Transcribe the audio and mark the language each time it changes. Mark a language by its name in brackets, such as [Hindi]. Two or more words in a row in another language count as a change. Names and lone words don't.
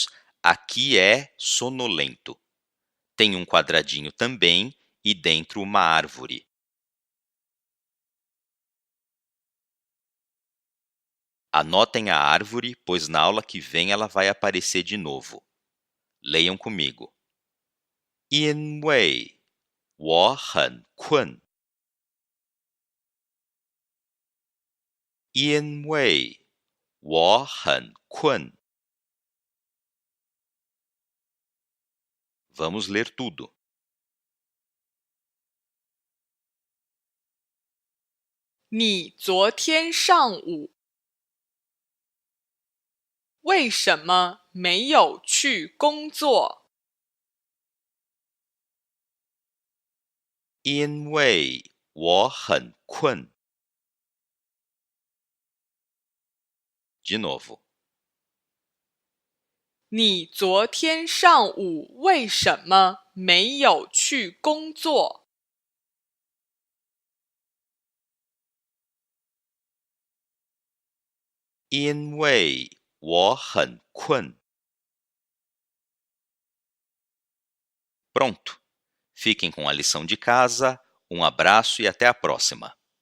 [Portuguese] Aqui é sonolento. Tem um quadradinho também e dentro uma árvore. Anotem a árvore, pois na aula que vem ela vai aparecer de novo. Leiam comigo. [Chinese] 因为我很困。因为我很困。 [Portuguese] Vamos ler tudo. [Chinese] 你昨天上午为什么没有去工作？因为我很困。 [Portuguese] De novo. [Chinese] 你昨天上午为什么没有去工作？因为我很困。Pronto! [Portuguese] Fiquem com a lição de casa, um abraço e até a próxima!